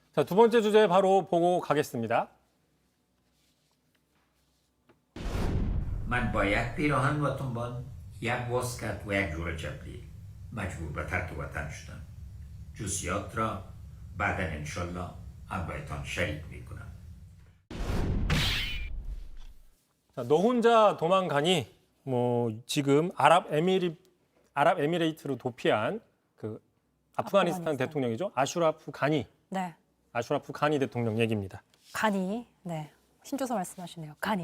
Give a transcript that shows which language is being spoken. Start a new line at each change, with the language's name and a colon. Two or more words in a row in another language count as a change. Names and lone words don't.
Korean: 자, 두 번째 주제 바로 보고 가겠습니다.
Persian: من باید پیراهن و تنبان یک واس کرد و یک جور چپلی مجبور به ترک وطن شدم جزئیات را بعدا انشالله همراهتان شریک میکنم.
Korean: 자, 너 혼자 도망가니 지금 아랍에미레이트로 도피한 그 아프가니스탄 대통령이죠. 아슈라프 가니. 네. 아슈라프 가니 대통령 얘기입니다. 가니. 네. 신조서 말씀하시네요. 가니.